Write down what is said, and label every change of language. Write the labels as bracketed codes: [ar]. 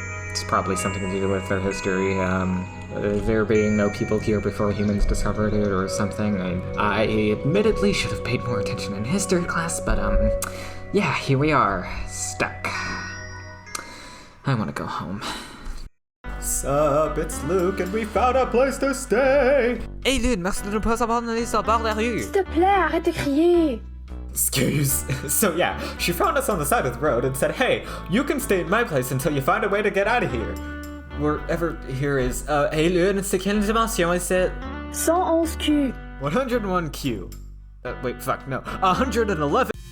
[en] It's probably something to do with their history, there being no people here before humans discovered it or something. I admittedly should have paid more attention in history class, but yeah, here we are, stuck. I want to go home. Sup, it's Luke, and we found a place to stay! Hey Lune, [fr] merci de ne pas abandonner sur bord de la rue! S'il te plaît, arrête de crier! Excuse. [en] So yeah, she found us on the side of the road and said, hey, you can stay at my place until you find a way to get out of here. Wherever here is, hey Lune, [fr] c'est quelle dimension [en] is it? 111Q. 101Q. Wait, fuck, no. 111.